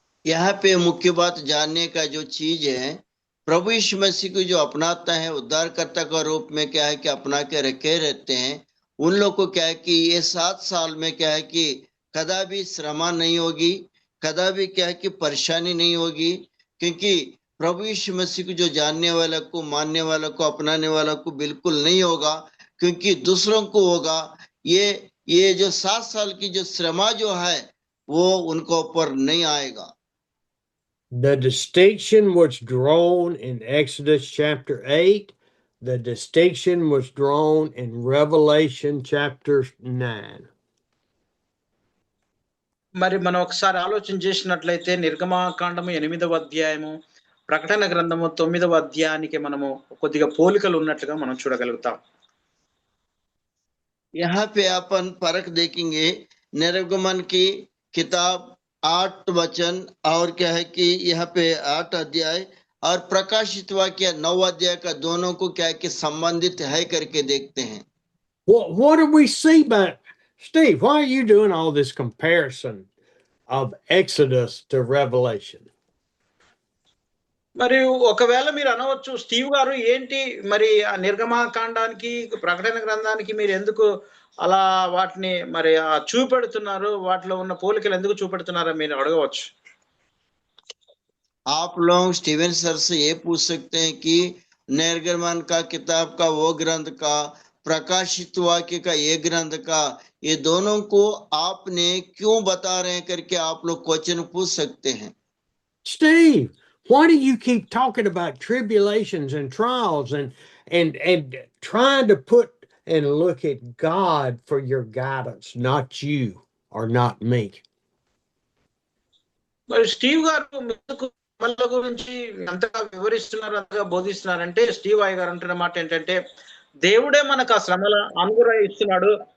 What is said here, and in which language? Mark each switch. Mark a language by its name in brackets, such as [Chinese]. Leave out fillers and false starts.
[Hindi] यहाँ पे मुख्य बात जानने का जो चीज है, प्रभु यीशु मसीह को जो अपनाता है उद्धारकर्ता का रूप में क्या है कि अपना के रखे रहते हैं, उन लोग को क्या है कि ये 7 साल में क्या है कि कदापि श्रमा नहीं होगी, कदापि क्या है कि परेशानी नहीं होगी, क्योंकि प्रभु यीशु मसीह को जो जानने वाला को, मानने वाला को, अपनाने वाला को बिल्कुल नहीं होगा, क्योंकि दूसरों को होगा. ये जो 7 साल की जो श्रमा जो है वो उनको ऊपर नहीं आएगा. [English] The distinction was drawn in Exodus chapter 8. The distinction was drawn in Revelation chapter 9. [Telugu] మరి మనం ఒకసారి ఆలోచన చేసినట్లయితే నిర్గమకాండము 8వ అధ్యాయము, ప్రకటన గ్రంథము 9వ అధ్యాయానికి మనము కొద్దిగా పోలికలు ఉన్నట్లుగా మనం చూడగలుగుతాం. [Hindi] यहाँ पे अपन फर्क देखेंगे. निर्गमन की किताब 8 वचन और क्या है कि यहाँ पे 8 अध्याय और प्रकाशित वाक्य 9 अध्याय का दोनों को क्या है कि संबंधित है करके देखते हैं। [English] What do we see by Steve? Why are you doing all this comparison of Exodus to Revelation? [Telugu] మరి ఒకవేళ మీరు అనవచ్చు, స్టీవ్ గారు ఏంటి మరి ఆ నిర్గమకాండానికి ప్రకటన గ్రంథానికి మీరు ఎందుకు అలా వాటిని మరి చూపెడుతున్నారు, వాటిలో ఉన్న పోలికలు ఎందుకు చూపెడుతున్నారని మీరు అడగవచ్చు. [Hindi] आप लोग स्टीवन सर से ये पूछ सकते हैं कि निर्गमन का किताब का वो ग्रंथ का, प्रकाशित वाक्य का ये ग्रंथ का, ये दोनों को आपने क्यों बता रहे हैं करके आप लोग क्वेश्चन पूछ सकते हैं. [English] Steve, why do you keep talking about tribulations and trials and trying to put and look at God for your guidance, not you or not me? [Telugu] మరి స్టీవ్ గారు ఎందుకు శ్రమల గురించి ఎంతగా వివరిస్తున్నారు, అంతగా బోధిస్తున్నారంటే, స్టీవ్ అయ్య గారు అంటున్న మాట ఏంటంటే, దేవుడే మనకు ఆ శ్రమల అనుగ్రహిస్తున్నాడు.